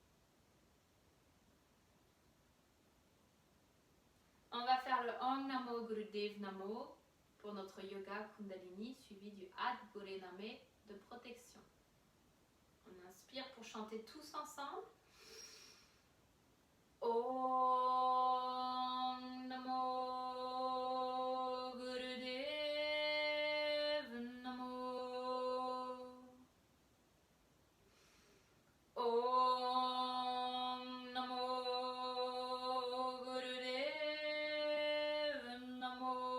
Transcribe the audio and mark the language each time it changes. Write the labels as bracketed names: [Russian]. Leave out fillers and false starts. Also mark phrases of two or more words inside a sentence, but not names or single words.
[French] On va faire le [Punjabi] ਓਂ ਨਮੋ ਗੁਰਦੇਵ ਨਮੋ [French] pour notre yoga Kundalini, suivi du [Punjabi] ਆਦ ਗੁਰੇ ਨਮਹ [French] de protection. On inspire pour chanter tous ensemble. [Punjabi] ਓਂ ਨਮੋ ਗੁਰਦੇਵ ਨਮੋ. ਓਂ ਨਮੋ ਗੁਰਦੇਵ ਨਮੋ.